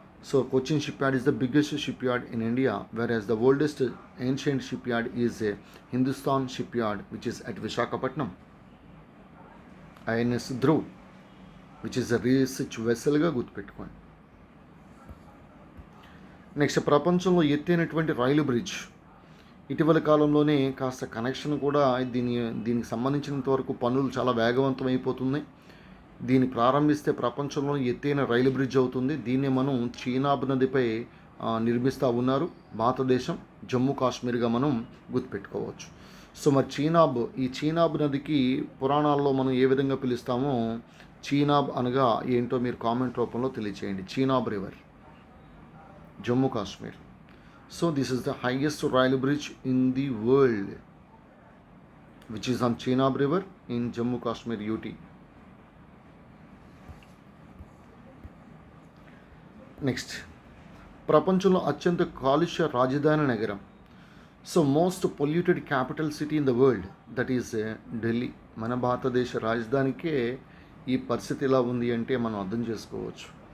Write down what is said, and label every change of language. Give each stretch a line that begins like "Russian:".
English: So Cochin shipyard is the biggest shipyard in India, whereas the oldest ancient shipyard is Hindustan shipyard, which is at Visakhapatnam. INS Dhruv. Which is a research వెసల్గా
Telugu: గుర్తుపెట్టుకోండి. Next, ప్రపంచంలో ఎత్తైనటువంటి రైలు bridge. ఇటీవల కాలంలోనే కాస్త connection కూడా దీనికి సంబంధించినంత వరకు పనులు చాలా వేగవంతం అయిపోతున్నాయి. దీన్ని ప్రారంభిస్తే ప్రపంచంలో ఎత్తైన రైలు బ్రిడ్జ్ అవుతుంది. దీన్ని మనం చీనాబ్ నదిపై నిర్మిస్తూ ఉన్నారు. భారతదేశం జమ్మూ కాశ్మీర్గా మనం గుర్తుపెట్టుకోవచ్చు. సో మరి ఈ చీనాబ్ నదికి పురాణాల్లో మనం ఏ విధంగా పిలుస్తామో, చీనాబ్ అనగా ఏంటో మీరు కామెంట్ రూపంలో తెలియచేయండి. Chenab river, Jammu Kashmir.
English: So this is the highest rail bridge in the world, which is on Chenab River in Jammu Kashmir, UT.
Telugu: Next, ప్రపంచంలో అత్యంత కాలుష్య రాజధాని నగరం.
English: So most polluted capital city in the world, that is Delhi.
Telugu: మన భారతదేశ రాజధానికే ఈ పరిస్థితి ఎలా ఉంది అంటే మనం అర్థం చేసుకోవచ్చు.